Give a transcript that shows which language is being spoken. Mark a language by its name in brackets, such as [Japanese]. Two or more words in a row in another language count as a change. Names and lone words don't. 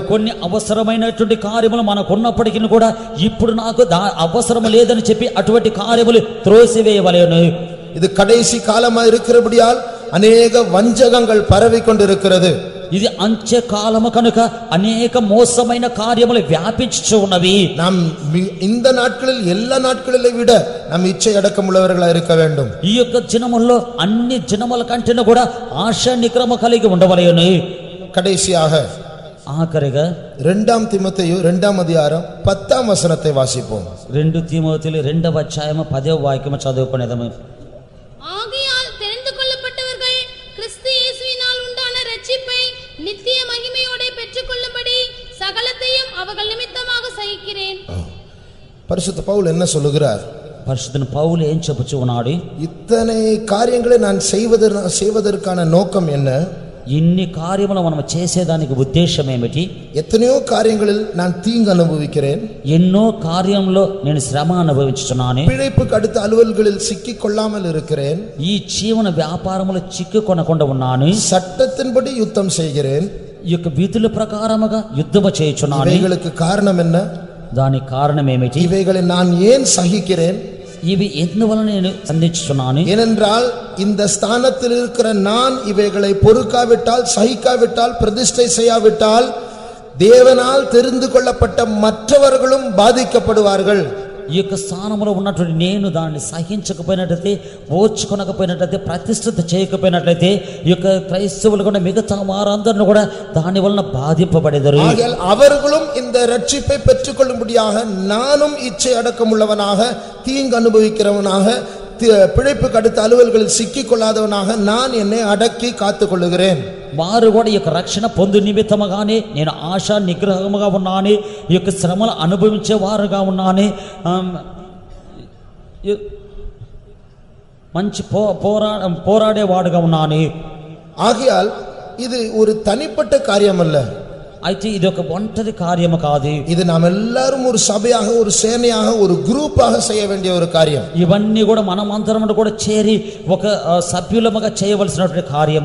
[Telugu] కొన్ని అవసరమైనటువంటి కార్యములు మనకు ఉన్నప్పటికీ కూడా ఇప్పుడు నాకు అవసరం లేదని చెప్పి అటువంటి కార్యములు త్రోసివేయవలేను. [Tamil] இது கடைசி காலமா இருக்கிறபடியால் அநேக வஞ்சகங்கள் பரவி கொண்டிருக்கிறது. [Telugu] ఇది అంచె కాలము కనుక అనేక మోసమైన కార్యములు వ్యాపించు ఉన్నవి. [Tamil] நாம் இந்த நாட்களில் எல்லா நாட்களிலே விட நாம் இச்சை அடக்கமுள்ளவர்களாக இருக்க வேண்டும். [Telugu] ఈ యొక్క దినముల్లో అన్ని దినముల కంటే కూడా ఆశ నిగ్రహము కలిగి ఉండవలెను. [Tamil] கடைசியாக [Telugu] ఆఖరిగా [Tamil] 2 தீமோத்தேயு 2ஆம் அதிகாரம் 10ஆம் வசனத்தை வாசிப்போம். [Telugu] 2 தீமోతేయులు 2వ అధ్యాయము 10వ వాక్యము చదువుకునేదము. [Tamil] ஆகையால் தெரிந்து கொள்ளப்பட்டவர்கள் கிறிஸ்து இயேசுவினால் உண்டான ரட்சிப்பை நித்திய மகிமையோட பெற்றுக்கொள்ளும்படி சகலத்தையும் அவர்கள் நிமித்தமாக சகிக்கிறேன். பரிசுத்த பவுல் என்ன சொல்லுகிறார்? [Telugu] పరిశుద్ధ పౌలు ఏం చెప్పుచు ఉన్నాడు? [Tamil] இத்தனை காரியங்களை நான் செய்வதற்கான நோக்கம் என்ன? [Telugu] ఇన్ని కార్యములు మనం చేసేదానికి ఉద్దేశం ఏమిటి? [Tamil] எத்தனையோ காரியங்களில் நான் தீங்கு அனுபவிக்கிறேன், [Telugu] ఎన్నో కార్యంలో నేను శ్రమ అనుభవించుచున్నాను, [Tamil] பிழைப்புக்கு அடுத்த அலுவல்களில் சிக்கிக் கொள்ளாமல் இருக்கிறேன், [Telugu] ఈ జీవన వ్యాపారములో చిక్కుకొనకుండా ఉన్నాను, [Tamil] சட்டத்தின்படி யுத்தம் செய்கிறேன், [Telugu] ఈ యొక్క విధుల ప్రకారముగా యుద్ధము చేయుచున్నాను. [Tamil] இவைகளுக்கு காரணம் என்ன? [Telugu] దానికి కారణం ఏమిటి? [Tamil] இவைகளை நான் ஏன் சகிக்கிறேன்? [Telugu] ఇవి ఎందువలన నేను సంధించుచున్నాను? [Tamil] ஏனென்றால் இந்த ஸ்தானத்தில் இருக்கிற நான் இவைகளை பொறுக்காவிட்டால், சகிக்காவிட்டால், பிரதிஷ்டை செய்யாவிட்டால் தேவனால் தெரிந்து கொள்ளப்பட்ட மற்றவர்களும் பாதிக்கப்படுவார்கள். [Telugu] ఈ యొక్క స్థానంలో ఉన్నటువంటి నేను దాన్ని సహించకపోయినట్లయితే, ఓర్చుకొనకపోయినట్లయితే, ప్రతిష్ఠిత చేయకపోయినట్లయితే ఈ యొక్క క్రైస్తవులు కూడా మిగతా వారందరిని కూడా దాని వలన బాధింపబడేదారు. [Tamil] அவர்களும் இந்த ரட்சிப்பை பெற்றுக்கொள்ளும்படியாக நானும் இச்சை அடக்கமுள்ளவனாக, தீங்கு அனுபவிக்கிறவனாக, பிழைப்புக்கு அடுத்த அலுவல்களில் சிக்கிக் கொள்ளாதவனாக நான் என்னை அடக்கி காத்துக் கொள்ளுகிறேன். [Telugu] వారు కూడా ఈ యొక్క రక్షణ పొందు నిమిత్తముగానే నేను ఆశా నిగ్రహముగా ఉన్నాను, ఈ యొక్క శ్రమలు అనుభవించే వారుగా ఉన్నాను, మంచి పోరాడేవాడుగా ఉన్నాను. [Tamil] ஆகையால் இது ஒரு தனிப்பட்ட காரியம் அல்ல, [Telugu] అయితే ఇది ఒక ఒంటరి కార్యము కాదు, [Tamil] இது நாம் எல்லாரும் ஒரு சபையாக, ஒரு சேனையாக, ஒரு குரூப்பாக செய்ய வேண்டிய ஒரு காரியம். [Telugu] ఇవన్నీ కూడా మనమందరం కూడా చేరి ఒక సభ్యులముగా చేయవలసినటువంటి కార్యమే.